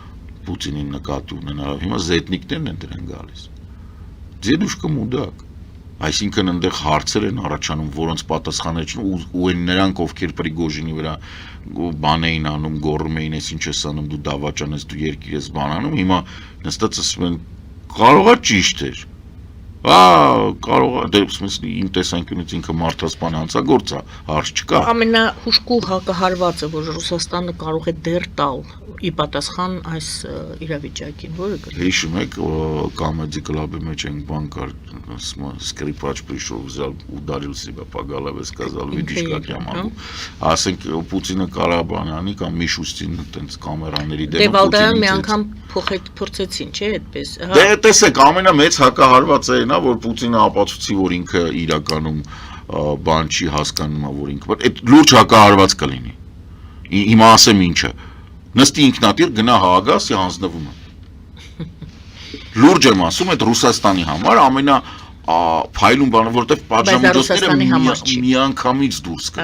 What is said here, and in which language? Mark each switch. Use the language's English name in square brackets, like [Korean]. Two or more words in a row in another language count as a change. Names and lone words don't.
[Armenian] Պուտինին նկատի ունենալով, հիմա զետնիկներն են դրան գալիս։ [Russian] «Дедушка мудак», [Armenian] Այսինքն այնտեղ հարցեր են առաջանում, որոնց պատասխանը չն ու այն նրանք, ովքեր Պրիգոժինի վրա բան էին անում, գոռում էին, ես ինչ ես անում, դու դավաճան ես, դու երկիր ես բան անում, հիմա նստած ասում են, կարողա ճիշտ էր։ Կարող է, դե իմ տեսանկյունից ինքը մարդասպան հանցագործ է, հարց չկա։ Ամենահուժկու հակահարվածը, որ Ռուսաստանը կարող է դեռ տալ ի պատասխան այս իրավիճակին, որը կլինի։ Հիշում եք, Comedy Club-ի մեջ այն բան кар, [Russian] скрипач пришел, взял, ударил себя по голове, сказал, видишь, как я могу։ [Armenian] Ասենք Պուտինը կարա բան անի կամ Միշուստին այտենց կամերաների դեմ Դե Վալդայան մի անգամ փոխեցին, չէ՞, այդպես։ Դե տեսեք, ամենամեծ հակահարվածը այն է, որ Պուտինը ապացուցի, որ ինքը իրականում բան չի հասկանում, որ ինքը, այդ լուրջ հակահարված կլինի։ Հիմա ասեմ ինչը։ Նստի ինքնատիր գնա Հաագասի հանձնվում է։ Լուրջ եմ ասում, այդ Ռուսաստանի համար ամենա փայլուն բանը, որտեղ պատժամիջոցները միանգամից դուրս կգան։